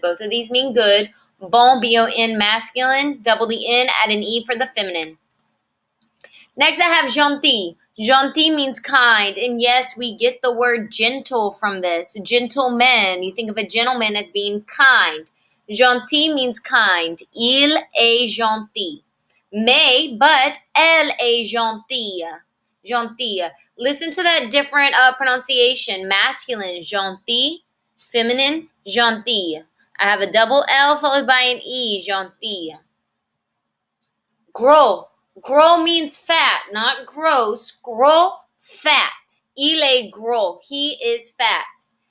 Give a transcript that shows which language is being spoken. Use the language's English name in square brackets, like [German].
[English] Both of these mean good. Bon, B-O-N, masculine. Double the N, add an E for the feminine. Next, I have gentil. Gentil means kind. And yes, we get the word gentle from this. Gentleman. You think of a gentleman as being kind. Gentil means kind. [French] Il est gentil. Mais, [English] but, [French] elle est gentille. Gentille. [English] Listen to that different pronunciation. Masculine, gentil. Feminine, gentille. I have a double L followed by an E, gentille. Gros. Gros means fat, not gross. Gros, fat. [French] Il est gros. [English] He is fat.